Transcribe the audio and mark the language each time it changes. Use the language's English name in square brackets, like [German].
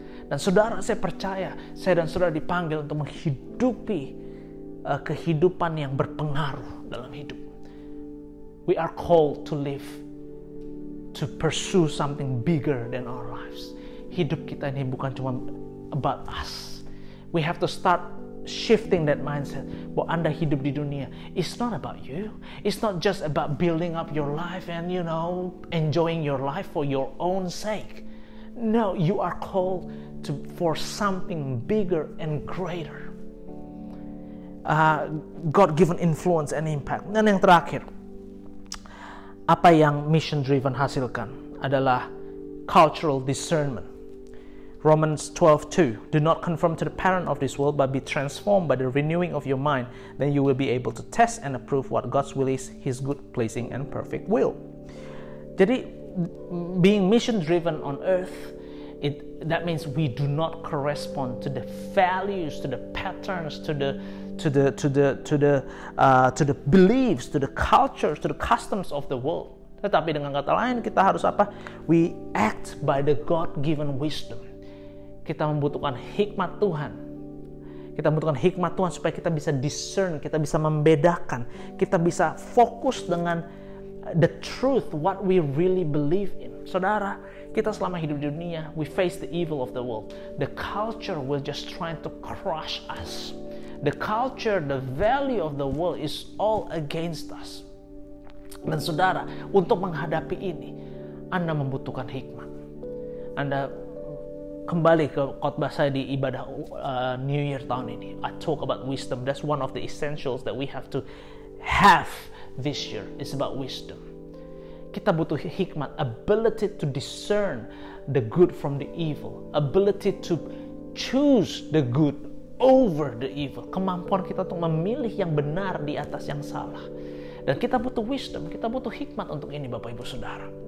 [Indonesian] Dan saudara, saya percaya, saya dan saudara dipanggil untuk menghidupi kehidupan yang berpengaruh dalam hidup. [English] We are called to live, to pursue something bigger than our lives. [Indonesian] Hidup kita ini bukan cuma [English] about us. We have to start shifting that mindset [Indonesian] bahwa Anda hidup di dunia, [English] it's not about you. It's not just about building up your life and enjoying your life for your own sake. No, you are called for something bigger and greater. God-given influence and impact. [Indonesian] Dan yang terakhir, apa yang mission driven hasilkan adalah cultural discernment. [English] Romans 12:2, do not conform to the pattern of this world, but be transformed by the renewing of your mind. Then you will be able to test and approve what God's will is, His good, pleasing, and perfect will. Jadi, being mission-driven on earth, that means we do not correspond to the values, to the patterns, to the beliefs, to the cultures, to the customs of the world. [Indonesian] Tetapi dengan kata lain, kita harus apa? [English] We act by the God-given wisdom. [Indonesian] Kita membutuhkan hikmat Tuhan. Kita membutuhkan hikmat Tuhan supaya kita bisa discern, kita bisa membedakan, kita bisa fokus dengan [English] the truth, what we really believe in. [Indonesian] Saudara, kita selama hidup di dunia, [English] we face the evil of the world. The culture will just trying to crush us. The culture, the value of the world is all against us. [Indonesian] Dan saudara, untuk menghadapi ini, Anda membutuhkan hikmat. Anda kembali ke khotbah saya di ibadah New Year tahun ini. [English] I talk about wisdom. That's one of the essentials that we have to have this year. It's about wisdom. [Indonesian] Kita butuh hikmat, [English] ability to discern the good from the evil, ability to choose the good over the evil. [Indonesian] Kemampuan kita untuk memilih yang benar di atas yang salah. Dan kita butuh wisdom, kita butuh hikmat untuk ini, Bapak Ibu Saudara.